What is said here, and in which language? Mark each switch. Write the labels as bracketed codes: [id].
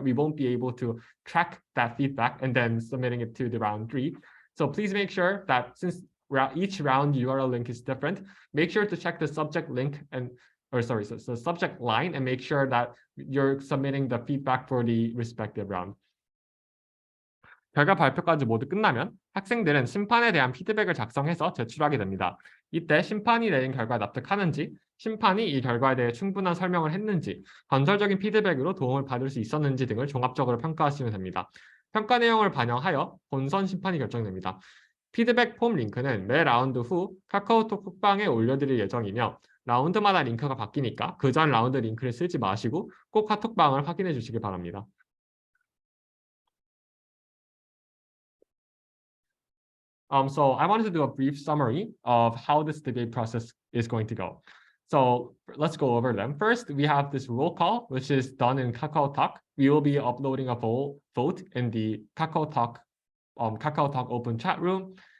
[en] We won't be able to track that feedback and then submitting it to the round 3. So please make sure that since each round URL link is different, make sure to check the subject link the subject line and make sure that you're submitting the feedback for the respective round. [ko] 결과 발표까지 모두 끝나면 학생들은 심판에 대한 피드백을 작성해서 제출하게 됩니다. 이때 심판이 내린 결과에 납득하는지, 심판이 이 결과에 대해 충분한 설명을 했는지, 건설적인 피드백으로 도움을 받을 수 있었는지 등을 종합적으로 평가하시면 됩니다. 평가 내용을 반영하여 본선 심판이 결정됩니다. 피드백 폼 링크는 매 라운드 후 카카오톡 톡방에 올려드릴 예정이며 라운드마다 링크가 바뀌니까 그 전 라운드 링크를 쓰지 마시고 꼭 카톡방을 확인해 주시기 바랍니다. [en] So I wanted to do a brief summary of how this debate process is going to go. So let's go over them. First, we have this roll call, which is done in KakaoTalk. We will be uploading a vote in the KakaoTalk open chat room.